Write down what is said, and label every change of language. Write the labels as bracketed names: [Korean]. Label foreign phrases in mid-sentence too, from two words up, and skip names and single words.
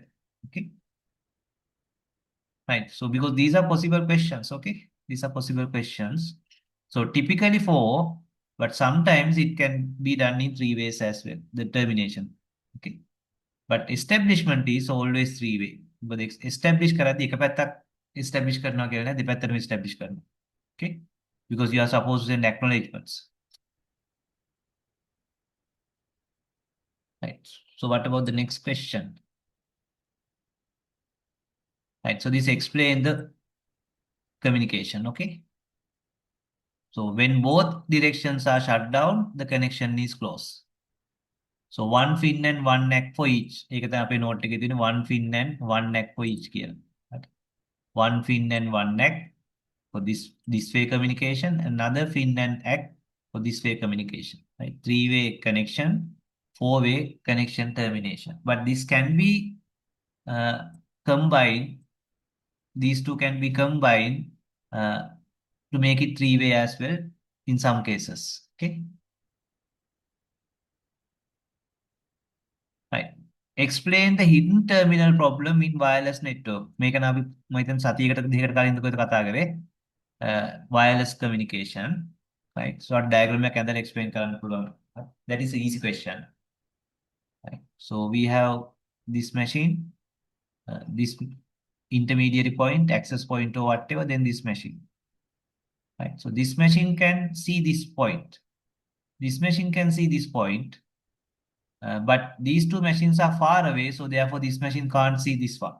[English] Okay. Right. So because these are possible questions. Okay. These are possible questions. So typically four, but sometimes it can be done in three ways as well. The termination. Okay. But establishment is always three way. But establish [Sinhala] කරද්දී එක පැත්තක් establish කරනවා කියලා නෑ දෙපැත්තටම establish කරනවා. [English] Okay? Because you are supposed to send acknowledgements. Right. So what about the next question? Right. So this explain the communication. Okay. So when both directions are shut down, the connection is closed. So one fin and one neck for each. [Sinhala] ඒක තමයි අපේ [English] note [Sinhala] එකේ තියෙන [English] one fin and one neck for each කියලා. Right. One fin and one neck for this way communication, another fin and act for this way communication, right? Three-way connection, four-way connection termination. But this can be uh, combined. These two can be combined uh, to make it three-way as well in some cases. Okay, right. Explain the hidden terminal problem in wireless network. [Sinhala] මේක නම් අපි මම හිතන්නේ සතියකට දෙකකට කලින් දුකද කතා කරේ. [English] Wireless communication, right? So our diagram [Sinhala] එකක් ඇඳලා explain කරන්න පුළුවන්. [English] That is an easy question. Right? So we have this machine, this intermediary point, access point or whatever, then this machine. Right? So this machine can see this point. This machine can see this point, but these two machines are far away, so therefore this machine can't see this one.